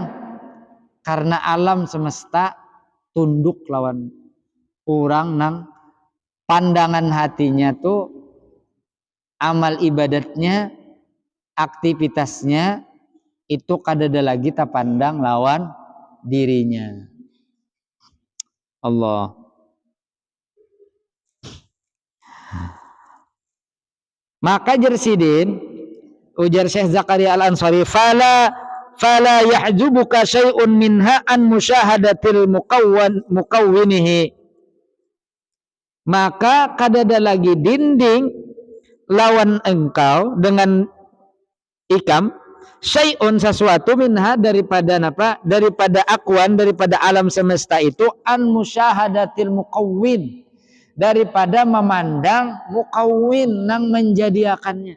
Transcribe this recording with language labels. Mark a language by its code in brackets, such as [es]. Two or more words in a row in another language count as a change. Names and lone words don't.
[bjn] Karena alam semesta tunduk lawan orang nang pandangan hatinya tuh amal ibadatnya, aktivitasnya itu kadada lagi tak pandang lawan dirinya. [ar] Allah. [bjn] Maka jersidin ujar [ar] Syekh Zakaria Al-Ansari فلا يحجبك شيء منها عن مشاهدة مكونه. [bjn] Maka kadada lagi dinding lawan engkau dengan ikam syai'un sesuatu minha daripada apa? Daripada akwan, daripada alam semesta itu [ar] عن مشاهدة المكون, [bjn] daripada memandang mukawwin nang menjadiakannya.